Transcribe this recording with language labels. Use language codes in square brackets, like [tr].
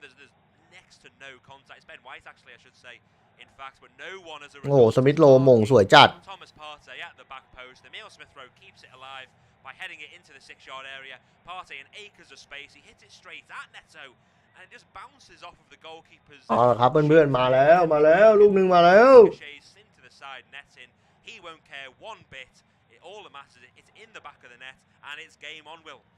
[en] There's next to no contact. It's Ben White, actually, I should say. In fact, but no one as a result. [th] โอ้สมิธโลมงสวยจัด [en] Thomas Partey at the back post. Emile Smith Rowe keeps it alive by heading it into the 6-yard area. Partey in acres of space. He hits it straight at Neto, and it just bounces off of the goalkeeper's. [th] เอาละครับเพื่อนๆมาแล้วลูกนึงมาแล้ว [en] Into the side netting. He won't care one bit. All that matters is it's in the back of the net, and it's game on, Will.